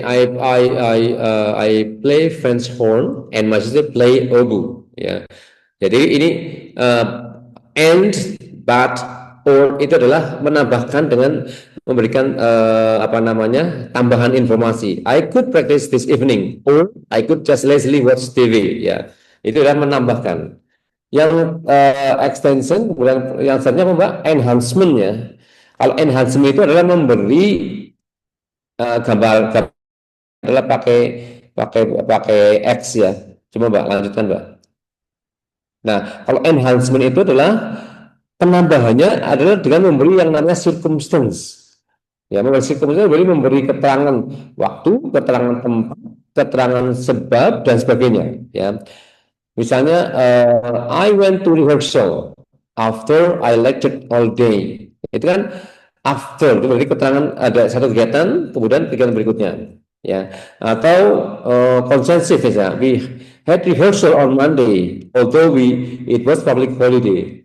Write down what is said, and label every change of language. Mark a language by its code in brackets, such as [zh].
[en] I play French horn and my sister play oboe. [id] Ya. Jadi ini and but or itu adalah menambahkan dengan memberikan apa namanya tambahan informasi. [en] I could practice this evening or I could just lazily watch TV. [id] Ya, itu adalah menambahkan. Yang extension, kemudian yang selanjutnya Mbak enhancement ya. Kalau enhancement itu adalah memberi gambar adalah pakai X ya. Coba Mbak lanjutkan Mbak. Nah, kalau enhancement itu adalah penambahannya adalah dengan memberi yang namanya circumstance. Ya, memberi circumstance berarti memberi keterangan waktu, keterangan tempat, keterangan sebab dan sebagainya. Ya, misalnya [en] I went to rehearsal after I lectured all day. [id] Itu kan after itu berarti keterangan ada satu kegiatan, kemudian kegiatan berikutnya. Ya, atau consensus ya. [en] We had rehearsal on Monday, although it was public holiday.